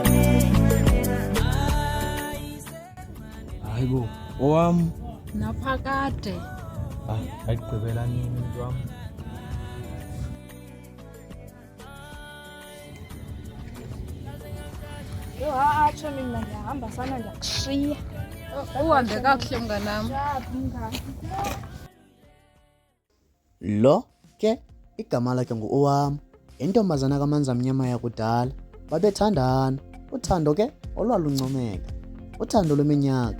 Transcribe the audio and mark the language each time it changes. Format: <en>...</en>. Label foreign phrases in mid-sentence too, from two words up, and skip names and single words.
<zu>Hayibo, owami. Naphakade.</zu> <xh>Ayigqibela nini umuntu wami? Yo atsho mina ngihamba sana ndiyakushiya. Uhambe kakuhle mnganami.</xh> <zu>Lo ke igama lakhe ngu-Owam, intombazana kaManza Mnyama yakudala. Babethandana, uthando ke olwaluncomeka, uthando lweminyaka.</zu>